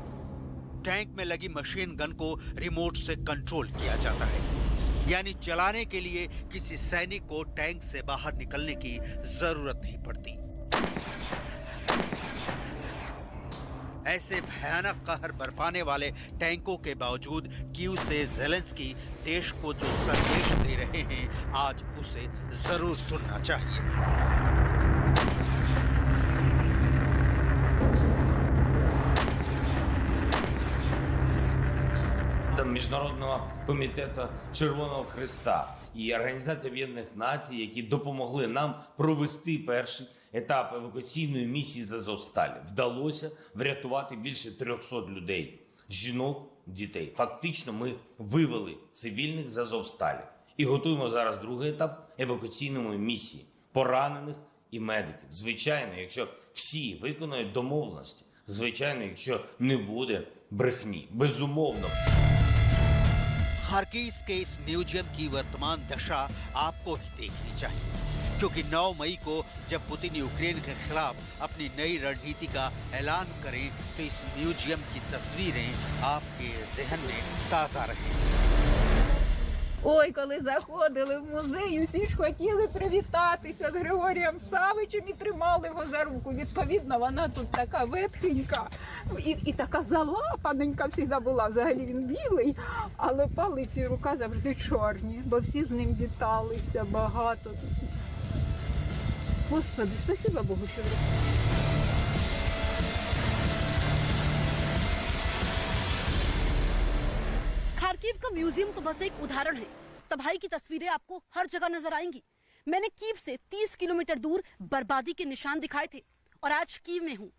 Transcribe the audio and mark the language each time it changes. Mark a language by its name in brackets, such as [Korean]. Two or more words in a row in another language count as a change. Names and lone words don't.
[Hindi] टैंक में लगी [English] machine gun [Hindi] को रिमोट से कंट्रोल किया जाता है, यानी चलाने के लिए किसी सैनिक को टैंक से बाहर निकलने की जरूरत नहीं पड़ती। ऐसे भयानक कहर बरपाने वाले टैंकों के बावजूद कीव से ज़ेलेंस्की देश को जो संदेश दे रहे हैं, आज उसे जरूर सुनना चाहिए। [Ukrainian] Міжнародного комітету Червоного Хреста і Організації Об'єднаних Націй, які допомогли нам провести перший етап евакуаційної місії з Азовсталі. Вдалося врятувати більше 300 людей, жінок, дітей. Фактично ми вивели цивільних з Азовсталі і готуємо зараз другий етап евакуаційної місії поранених і медиків. Звичайно, якщо всі виконують домовленості, звичайно, якщо не буде брехні, безумовно. खार्किव के इस म्यूजियम की वर्तमान दशा आपको ही देखनी चाहिए, क्योंकि 9 मई को जब पुतिन यूक्रेन के खिलाफ अपनी नई रणनीति का ऐलान करें तो इस म्यूजियम की तस्वीरें आपके जहन में ताजा रहें। Ой, коли заходили в музей, усі ж хотіли привітатися з Григорієм Савичем і тримали його за руку. Відповідно, вона тут така ветхенька і така залапаненька завжди була. Взагалі він білий, але палець і рука завжди чорні, бо всі з ним віталися багато. Господи, [Russian] спасибо Богу, [Ukrainian] що [Hindi] खार्किव का म्यूजियम तो बस एक उदाहरण है। तबाही की तस्वीरें आपको हर जगह नजर आएंगी। मैंने कीव से 30 किलोमीटर दूर बर्बादी के निशान दिखाए थे और आज कीव में हूँ।